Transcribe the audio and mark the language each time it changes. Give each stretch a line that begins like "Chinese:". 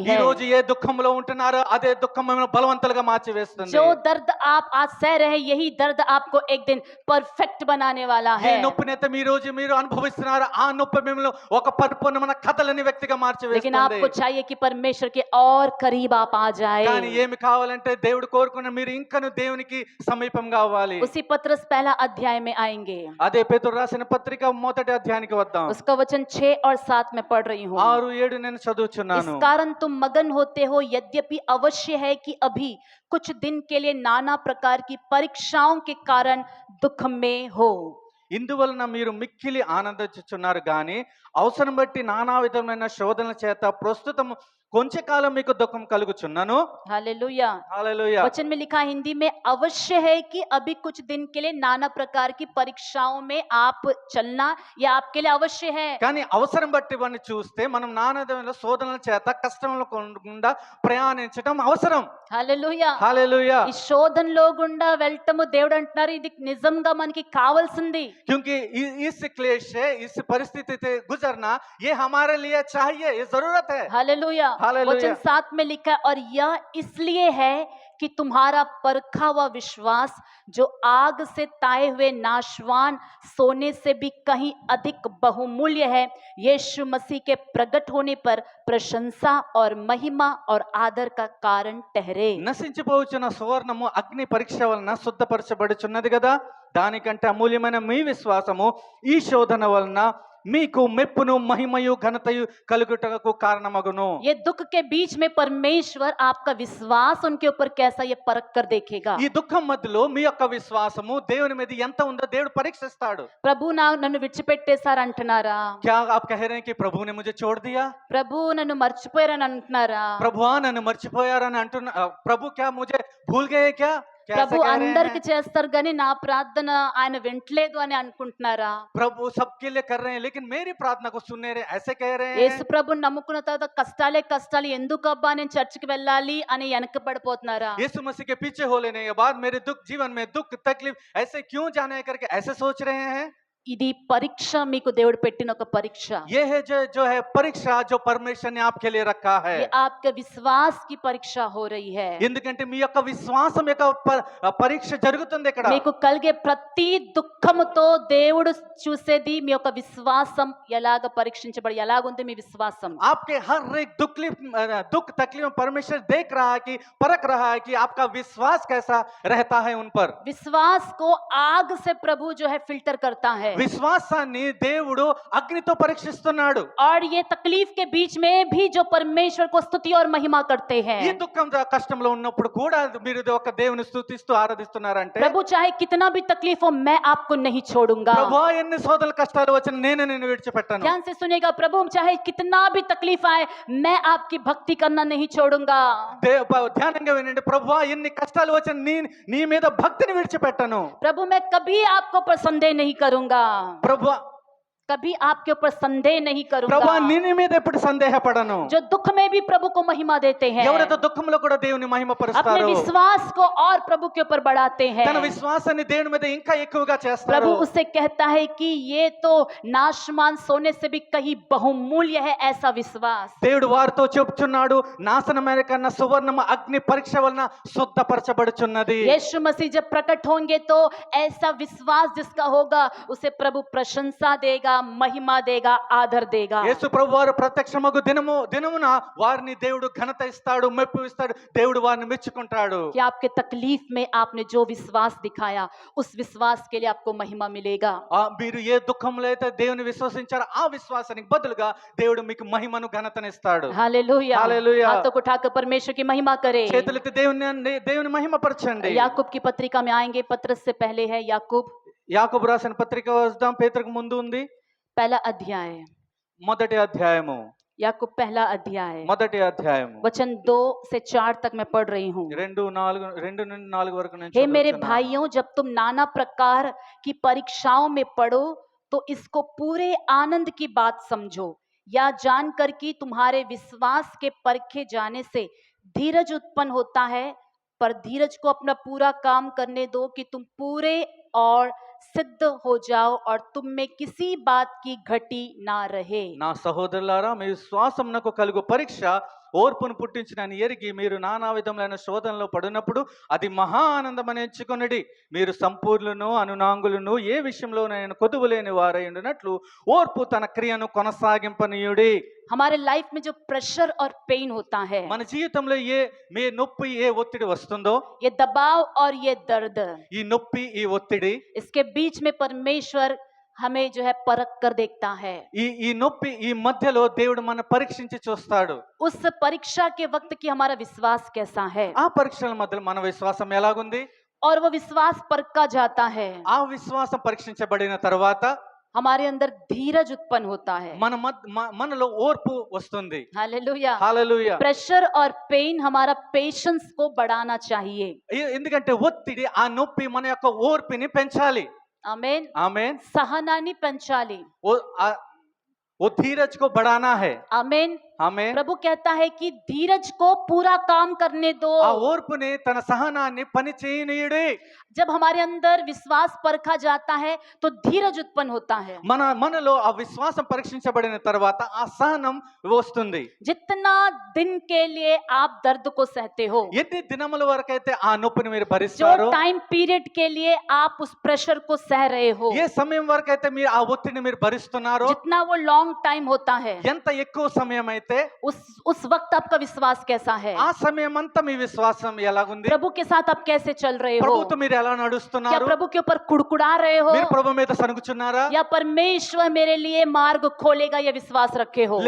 Telugu: ఈ
Hindi: है।
Telugu: రోజు ఏ దుఃఖంలో ఉంటున్నారో అదే దుఃఖం మిమ్మల్ని బలవంతులుగా మార్చివేస్తుంది.
Hindi: जो दर्द आप आज सह रहे हैं यही दर्द आपको एक दिन परफेक्ट बनाने वाला
Telugu: ఏ
Hindi: है।
Telugu: నొప్పినైతే ఈ రోజు మీరు అనుభవిస్తున్నారు ఆ నొప్పి మిమ్మల్ని ఒక పరిపూర్ణమైన కథలని వ్యక్తిగా
Hindi: लेकिन आप
Telugu: మార్చివేస్తుంది.
Hindi: को चाहिए कि परमेश्वर के और करीब आप आ
Telugu: కానీ
Hindi: जाए।
Telugu: ఏమి కావాలంటే దేవుడు కోరుకున్న మీరు ఇంకను దేవునికి సమీపంగా అవ్వాలి.
Hindi: उसी पत्रस पहला अध्याय में आएंगे,
Telugu: అదే పేతురు రాసిన పత్రిక మొదటి అధ్యాయానికి వద్దాం.
Hindi: उसका वचन 6 और 7 में पढ़ रही हूँ।
Telugu: 6, 7 నేను
Hindi: इस
Telugu: చదువుచున్నాను.
Hindi: कारण तुम मगन होते हो, यद्यपि अवश्य है कि अभी कुछ दिन के लिए नाना प्रकार की परीक्षाओं के कारण दुख में हो।
Telugu: ఇందువలన మీరు మిక్కిలి ఆనందించుచున్నారు గాని అవసరం బట్టి నానా విధమైన శోధనల చేత ప్రస్తుతం కొంచెంకాలం మీకు దుఃఖం కలుగుచున్నను.
Hindi: हालेलुया।
Telugu: హల్లెలూయా. वचन में लिखा हिंदी में, अवश्य है कि अभी कुछ दिन के लिए नाना प्रकार की परीक्षाओं में आप चलना, यह आपके लिए अवश्य है। కానీ అవసరం బట్టి ఇవన్నీ చూస్తే మనం నానా విధమైన శోధనల చేత కష్టంలో గుండా ప్రయాణించడం అవసరం. हालेलुया। హల్లెలూయా. ఈ శోధనలో గుండా వెళ్ళటము దేవుడు అంటున్నారు ఇది నిజంగా మనకి కావాల్సింది।
Hindi: क्योंकि इस क्लेश से इस परिस्थिति से गुजरना ये हमारे लिए चाहिए, ये जरूरत है. हालेलुया। हालेलुया। वचन 7 में लिखा है, और यह इसलिए है कि तुम्हारा परखा हुआ विश्वास जो आग से ताए हुए नाशवान सोने से भी कहीं अधिक बहुमूल्य है, यीशु मसीह के प्रकट होने पर प्रशंसा और महिमा और आदर का कारण ठहरे।
Telugu: నశించిపోవచ్చున్న సువర్ణము అగ్ని పరీక్ష వలన శుద్ధపరచబడుచున్నది కదా, దానికంటే అమూల్యమైన మీ విశ్వాసము ఈ శోధన వలన మీకు మెప్పును మహిమయు ఘనతయు కలుగుటకు కారణమగును.
Hindi: ये दुख के बीच में परमेश्वर आपका विश्वास उनके ऊपर कैसा ये परख कर देखेगा।
Telugu: ఈ దుఃఖం మధ్యలో మీ యొక్క విశ్వాసము దేవుని మీద ఎంత ఉందో దేవుడు పరీక్షిస్తాడు. ప్రభు నన్ను విడిచిపెట్టేశారు అంటున్నారా?
Hindi: क्या आप कह रहे हैं कि प्रभु ने मुझे छोड़ दिया?
Telugu: ప్రభు నన్ను మర్చిపోయారని అంటున్నారా? ప్రభువా నన్ను మర్చిపోయారని అంటున్నా ప్రభు
Hindi: क्या मुझे भूल गए क्या? क्या ऐसा
Telugu: ప్రభు
Hindi: कह रहे
Telugu: అందరికి
Hindi: हैं?
Telugu: చేస్తారు కానీ నా ప్రార్థన ఆయన వింటలేదు అని అనుకుంటున్నారా?
Hindi: प्रभु सबके लिए कर रहे हैं लेकिन मेरी प्रार्थना को सुन नहीं रहे, ऐसे कह रहे
Telugu: యేసు
Hindi: हैं.
Telugu: ప్రభుని నమ్ముకున్న తర్వాత కష్టాలు ఎందుకబ్బా నేను చర్చికి వెళ్ళాలి అని వెనకబడిపోతున్నారా?
Hindi: यीशु मसीह के पीछे हो लेने के बाद मेरे दुख जीवन में दुख तकलीफ ऐसे क्यों जाने करके ऐसे सोच रहे हैं.
Telugu: ఇది పరీక్ష, మీకు దేవుడు పెట్టిన ఒక పరీక్ష।
Hindi: ये है जो है परीक्षा जो परमेश्वर ने आपके लिए रखा है. ये आपके विश्वास की परीक्षा हो रही है।
Telugu: ఎందుకంటే మీ యొక్క విశ్వాసం యొక్క పరీక్ష జరుగుతుంది ఇక్కడ. మీకు కలిగే ప్రతి దుఃఖముతో దేవుడు చూసేది మీ యొక్క విశ్వాసం ఎలాగుంది మీ విశ్వాసం।
Hindi: आपके हर एक दुख तकलीफ में परमेश्वर देख रहा है कि परख रहा है कि आपका विश्वास कैसा रहता है उन पर. विश्वास को आग से प्रभु जो है फिल्टर करता है।
Telugu: విశ్వాసాన్ని దేవుడు అగ్నితో పరీక్షిస్తున్నాడు.
Hindi: और ये तकलीफ के बीच में भी जो परमेश्वर को स्तुति और महिमा करते हैं,
Telugu: ఈ దుఃఖం కష్టంలో ఉన్నప్పుడు కూడా మీరు ఒక దేవుని స్తుతిస్తూ ఆరాధిస్తున్నారంటే,
Hindi: प्रभु चाहे कितना भी तकलीफ हो मैं आपको नहीं छोड़ूंगा।
Telugu: ప్రభువా ఎన్ని శోధనలు కష్టాలు వచ్చిన నేను నిన్ను విడిచిపెట్టను.
Hindi: ध्यान से सुनेगा, प्रभु चाहे कितना भी तकलीफ आए मैं आपकी भक्ति करना नहीं छोड़ूंगा।
Telugu: ధ్యానంగా వినండి, ప్రభువా ఎన్ని కష్టాలు వచ్చిన నీ మీద భక్తిని విడిచిపెట్టను.
Hindi: प्रभु मैं कभी आपको पर संदेह नहीं करूंगा,
Telugu: ప్రభువా
Hindi: कभी आपके ऊपर संदेह नहीं
Telugu: ప్రభువా
Hindi: करूंगा।
Telugu: నీ మీద ఎప్పుడు సందేహపడను.
Hindi: जो दुख में भी प्रभु को महिमा देते हैं,
Telugu: ఎవరైతే దుఃఖంలో కూడా దేవుని
Hindi: अपने
Telugu: మహిమపరుస్తారో,
Hindi: विश्वास को और प्रभु के ऊपर बढ़ाते हैं,
Telugu: తన విశ్వాసాన్ని దేవుని మీద ఇంకా ఎక్కువగా
Hindi: प्रभु
Telugu: చేస్తారు.
Hindi: उससे कहता है कि ये तो नाशमान सोने से भी कहीं बहुमूल्य है ऐसा विश्वास।
Telugu: దేవుడు వారితో చెప్తున్నాడు, నాశనమైన కన్నా సువర్ణము అగ్ని పరీక్ష వలన శుద్ధపరచబడుచున్నది.
Hindi: यीशु मसीह जब प्रकट होंगे तो ऐसा विश्वास जिसका होगा उसे प्रभु प्रशंसा देगा, महिमा देगा, आदर देगा।
Telugu: యేసు ప్రభు వారు ప్రత్యక్షమగు దినమున వారిని దేవుడు ఘనత ఇస్తాడు, మెప్పు ఇస్తాడు, దేవుడు వారిని మెచ్చుకుంటాడు.
Hindi: कि आपके तकलीफ में आपने जो विश्वास दिखाया उस विश्वास के लिए आपको महिमा मिलेगा।
Telugu: మీరు ఏ దుఃఖంలో అయితే దేవుని విశ్వసించారో ఆ విశ్వాసానికి బదులుగా దేవుడు మీకు మహిమను ఘనతను ఇస్తాడు.
Hindi: हालेलुया। हालेलुया। हाथों को उठाकर परमेश्वर की महिमा करें।
Telugu: చేతులెత్తి దేవుని మహిమపరచండి.
Hindi: याकूब की पत्रिका में आएंगे, पत्रस से पहले है याकूब
Telugu: యాకోబు రాసిన పత్రిక వద్దాం, పేతురుకు ముందు ఉంది.
Hindi: पहला अध्याय,
Telugu: మొదటి అధ్యాయము,
Hindi: याकूब पहला अध्याय,
Telugu: మొదటి అధ్యాయము
Hindi: वचन 2 से 4 तक मैं पढ़ रही हूँ।
Telugu: 2 నుండి 4 వరకు నేను
Hindi: हे मेरे
Telugu: చదువుతున్నాను.
Hindi: भाइयों, जब तुम नाना प्रकार की परीक्षाओं में पड़ो तो इसको पूरे आनंद की बात समझो, या जानकर कि तुम्हारे विश्वास के परखे जाने से धीरज उत्पन्न होता है, पर धीरज को अपना पूरा काम करने दो कि तुम पूरे और सिद्ध हो जाओ और तुम में किसी बात की घटी ना रहे।
Telugu: నా సహోదరులారా, మీ విశ్వాసమునకు కలుగు పరీక్ష ఓర్పును పుట్టించునని ఎరిగి మీరు నానా విధములైన శోధనలో పడినప్పుడు అది మహా ఆనందమని ఎంచుకొనుడి. మీరు సంపూర్ణులను అనునాంగులను ఏ విషయంలో నేను కొదువు లేని వారై ఉండినట్లు ఓర్పు తన క్రియను కొనసాగింపనీయుడి.
Hindi: हमारे लाइफ में जो प्रेशर और पेन होता है,
Telugu: మన జీవితంలో మీ నొప్పి ఏ ఒత్తిడి వస్తుందో,
Hindi: ये दबाव और ये दर्द,
Telugu: ఈ నొప్పి ఈ ఒత్తిడి,
Hindi: इसके बीच में परमेश्वर हमें जो है परख कर देखता है।
Telugu: ఈ నొప్పి ఈ మధ్యలో దేవుడు మన పరీక్షించి చూస్తాడు.
Hindi: उस परीक्षा के वक्त की हमारा विश्वास कैसा है,
Telugu: ఆ పరీక్షల మధ్యలో మన విశ్వాసం ఎలాగుంది?
Hindi: और वो विश्वास परखा जाता है,
Telugu: ఆ విశ్వాసం పరీక్షించబడిన తర్వాత
Hindi: हमारे अंदर धीरज उत्पन्न होता है।
Telugu: మనలో ఓర్పు వస్తుంది.
Hindi: हालेलुया।
Telugu: హల్లెలూయా.
Hindi: प्रेशर और पेन हमारा पेशेंस को बढ़ाना चाहिए।
Telugu: ఎందుకంటే ఒత్తిడి ఆ నొప్పి మన యొక్క ఓర్పుని పెంచాలి.
Hindi: आमीन।
Telugu: ఆమేన్. सहनानी पंचाली।
Hindi: वो धीरज को बढ़ाना है. आमीन।
Telugu: ఆమేన్.
Hindi: प्रभु कहता है कि धीरज को पूरा काम करने दो।
Telugu: ఆ ఓర్పుని తన సహనాన్ని పని చేయనీయుడి.
Hindi: जब हमारे अंदर विश्वास परखा जाता है तो धीरज उत्पन्न होता है।
Telugu: మనలో ఆ విశ్వాసం పరీక్షించబడిన తర్వాత ఆ సహనం వస్తుంది.
Hindi: जितना दिन के लिए आप दर्द को सहते हो,
Telugu: ఎన్ని దినముల వరకైతే ఆ నొప్పిని మీరు
Hindi: जो
Telugu: భరిస్తారో,
Hindi: टाइम पीरियड के लिए आप उस प्रेशर को सह रहे हो,
Telugu: ఏ సమయం వరకైతే మీరు ఆ ఒత్తిడిని మీరు భరిస్తున్నారో,
Hindi: जितना वो लॉन्ग टाइम होता है,
Telugu: ఎంత ఎక్కువ సమయం అయితే
Hindi: उस वक्त आपका विश्वास कैसा है,
Telugu: ఆ సమయం అంతా మీ విశ్వాసం ఎలాగుంది?
Hindi: प्रभु के साथ आप कैसे चल रहे हो,
Telugu: ప్రభుతో మీరు ఎలా
Hindi: क्या
Telugu: నడుస్తున్నారు?
Hindi: प्रभु के ऊपर कुड़कुड़ा रहे हो,
Telugu: మీరు ప్రభు మీద సనుగుచున్నారా?
Hindi: या परमेश्वर मेरे लिए मार्ग खोलेगा ये विश्वास रखे हो,